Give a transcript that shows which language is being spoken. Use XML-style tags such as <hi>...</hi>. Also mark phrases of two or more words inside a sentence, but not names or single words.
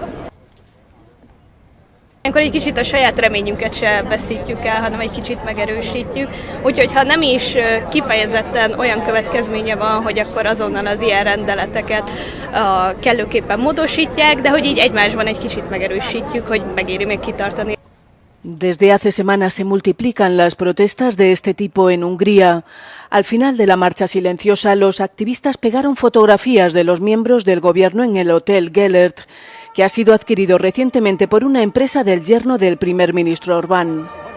<hu>Ilyenkor egy kicsit a saját reményünket se veszítjük el, hanem egy kicsit megerősítjük. Úgyhogy ha nem is kifejezetten olyan következménye van, hogy akkor azonnal az ilyen rendeleteket kellőképpen módosítják, de hogy így egymásban egy kicsit megerősítjük, hogy megéri még kitartani.</hu> <es>Desde hace semanas se multiplican las protestas de este tipo en Hungría. Al final de la marcha silenciosa, los activistas pegaron fotografías de los miembros del gobierno en el Hotel Gellert, que ha sido adquirido recientemente por una empresa del yerno del primer ministro Orbán.</es>